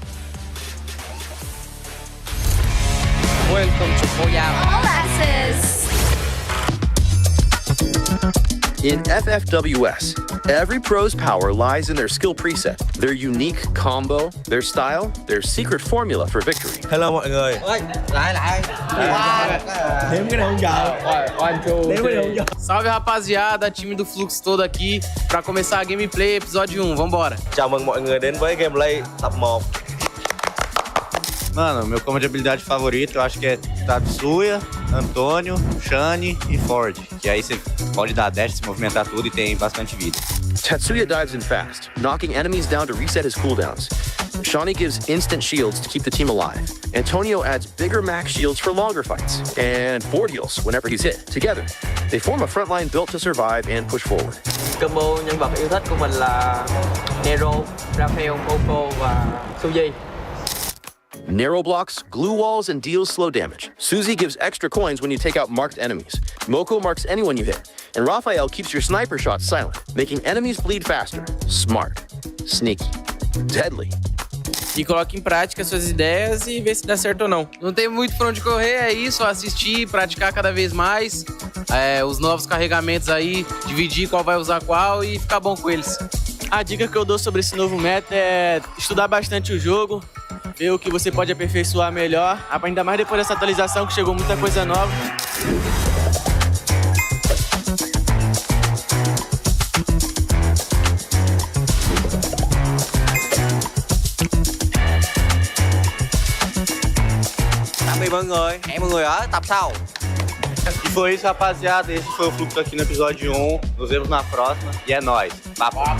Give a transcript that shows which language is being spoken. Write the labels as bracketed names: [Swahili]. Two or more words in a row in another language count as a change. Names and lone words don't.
[English] Welcome to Booyah. All access. In FFWS, every pro's power lies in their skill preset, their unique combo, their style, their secret formula for victory. [Vietnamese] Hello mọi người. Nếm cái này không giờ. Nếm cái này không giờ. [Portuguese] Salve rapaziada, time do Fluxo todo aqui pra começar a gameplay episódio 1. Vambora. [Vietnamese] Chào mừng mọi người đến với gameplay tập 1. [Portuguese] Mano, meu combo de habilidade favorito eu acho que é Tatsuya, Antônio, Shani e Ford. Que aí você pode dar dash, se movimentar tudo e tem bastante vida. [English] Tatsuya dives in fast, knocking enemies down to reset his cooldowns. Shani gives instant shields to keep the team alive. Antonio adds bigger max shields for longer fights. And Ford heals whenever he's hit. Together, they form a frontline built to survive and push forward. [Vietnamese] Combo nhân vật yêu thích của mình là Nero, Raphael, Coco và Suzy. [English] Narrow blocks, glue walls, and deals slow damage. Suzy gives extra coins when you take out marked enemies. Moko marks anyone you hit. And Raphael keeps your sniper shots silent, making enemies bleed faster. Smart. Sneaky. Deadly. [Portuguese] E coloque em prática suas ideias e vê se dá certo ou não. Não tem muito pra onde correr, é isso, assistir, praticar cada vez mais. Os novos carregamentos aí, dividir qual vai usar qual e ficar bom com eles. A dica que eu dou sobre esse novo meta é estudar bastante o jogo, ver o que você pode aperfeiçoar melhor, ainda mais depois dessa atualização que chegou muita coisa nova. [Vietnamese] Mọi người, hẹn mọi người ở tập sau. [Portuguese] E foi isso, rapaziada. Esse foi o Fluxo aqui no episódio 1. Nos vemos na próxima. E é nóis. Papo.